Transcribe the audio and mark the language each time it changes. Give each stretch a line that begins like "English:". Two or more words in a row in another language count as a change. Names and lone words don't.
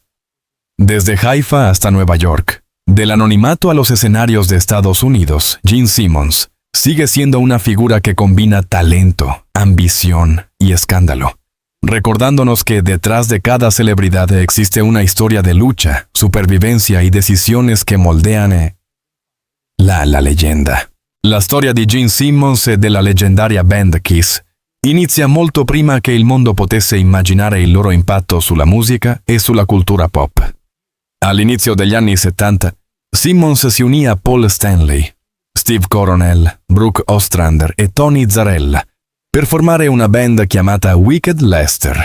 Spanish: Desde Haifa hasta Nueva York, del anonimato a los escenarios de Estados Unidos, Gene Simmons sigue siendo una figura que combina talento, ambición y escándalo, recordándonos que detrás de cada celebridad existe una historia de lucha, supervivencia y decisiones que moldean la leyenda.
Italian: La storia di Gene Simmons e della leggendaria band Kiss inizia molto prima che il mondo potesse immaginare il loro impatto sulla musica e sulla cultura pop. All'inizio degli anni 70, Simmons si unì a Paul Stanley, Steve Coronel, Brooke Ostrander e Tony Zarella per formare una band chiamata Wicked Lester.